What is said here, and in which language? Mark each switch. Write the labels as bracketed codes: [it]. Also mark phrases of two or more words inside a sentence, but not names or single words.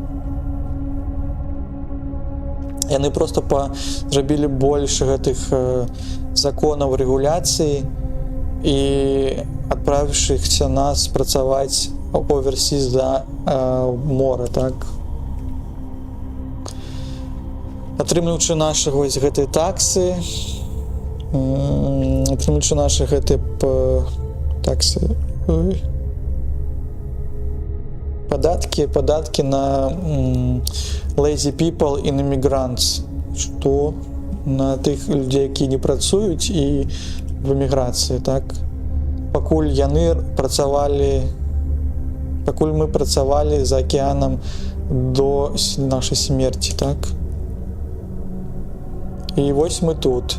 [be] Яны просто зрабілі больш гэтых законаў рэгуляцыі і адправіўшыхся нас працаваць оверсіз за мора, так? Атрымліваючы нашы вось гэтыя таксы, атрымліваючы нашы гэтыя таксы, падаткі на [en] lazy people and immigrants, [be] што на тых людзей, які не працуюць і в эміграцыі, так? Пакуль мы працавалі за акеанам до нашай смерці, так? І вось мы тут.